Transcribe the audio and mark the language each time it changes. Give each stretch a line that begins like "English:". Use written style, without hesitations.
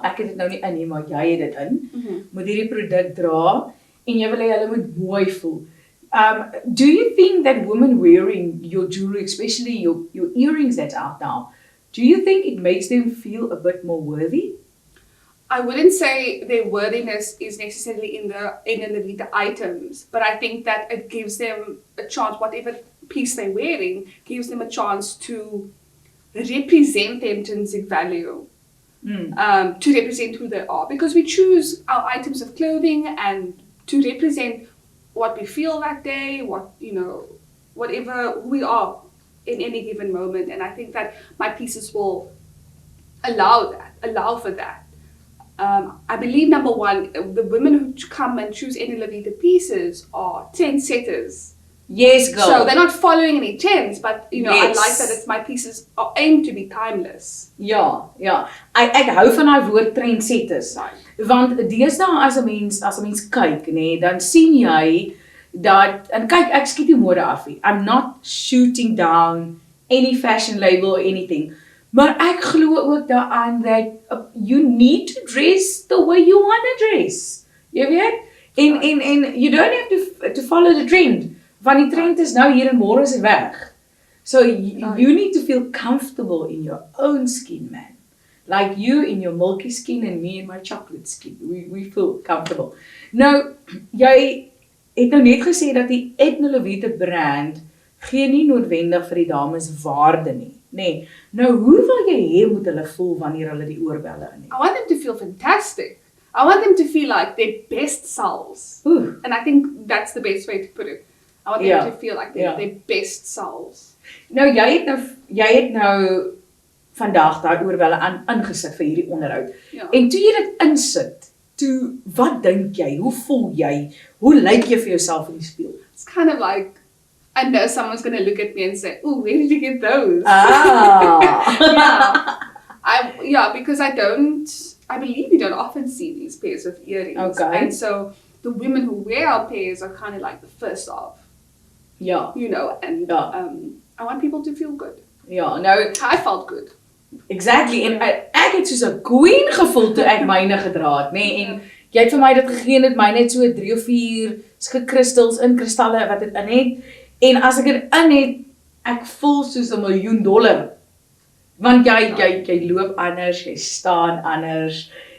Afrikaans: Ek het dit nou nie in nie, maar jy het dit in. Moet hierdie produk dra en jy wil hê hulle moet mooi voel.
English: Do you think that women wearing your jewelry, especially your earrings that's out now, do you think it makes them feel a bit more worthy? I wouldn't say their worthiness is necessarily in the items, but I think that it gives them a chance, whatever piece they're wearing, gives them a chance to represent their intrinsic value, to represent who they are. Because we choose our items of clothing and to represent what we feel that day, whatever who we are in any given moment. And I think that my pieces will allow for that. I believe, number one, the women who come and choose Gelyktydige pieces are trendsetters. Yes, girl. So they're not following any trends, but yes. I like that my pieces are aimed to be timeless.
Afrikaans: Ja. Ek hou van daai woord trendsetters. Want deesdae as 'n mens kyk, dan sien jy dat, en kyk, ek skiet die mode af nie.
English: I'm not shooting down any fashion label or anything.
Afrikaans: Maar ek glo ook daaraan
English: that you need to dress the way you want to dress.
Afrikaans: Jy weet? En
English: you don't have to follow the trend.
Afrikaans: Want die trend is nou hier en môre is dit weg.
English: So you need to feel comfortable in your own skin, man. Like you in your milky skin and me in my chocolate skin. We feel comfortable.
Afrikaans: Nou, jy het nou net gesê dat die Gelyktydige brand gee nie noodwendig vir die dames waarde nie. Nee. Nou, hoe wil jy hê moet hulle voel wanneer hulle die oorbelle in het?
English: I want them to feel fantastic. I want them to feel like their best selves. Ooh. And I think that's the best way to put it. I want them to feel like their best selves.
Afrikaans: Nou, jy het nou vandag daai oorbelle ingesit vir hierdie onderhoud. Ja. En toe jy dit insit, wat dink jy? Hoe voel jy? Hoe lyk jy vir jouself in die spieël?
English: It's kind of like, I know someone's going to look at me and say, "Oh, where did you get those?" Because I believe you don't often see these pairs of earrings. Okay. And so the women who wear our pairs are kind of like the first of.
Afrikaans: Ja.
English: I want people to feel good.
Afrikaans: Ja, nou,
English: I felt good. Exactly.
Afrikaans: En ek het soos 'n queen gevoel toe ek myne gedra het, nee, en jy het vir my dit gegee en dit my net so 3 of 4 kristalle wat dit in het. En as ek dit in het, ek voel soos $1 miljoen. Want jy loop anders, jy staan anders.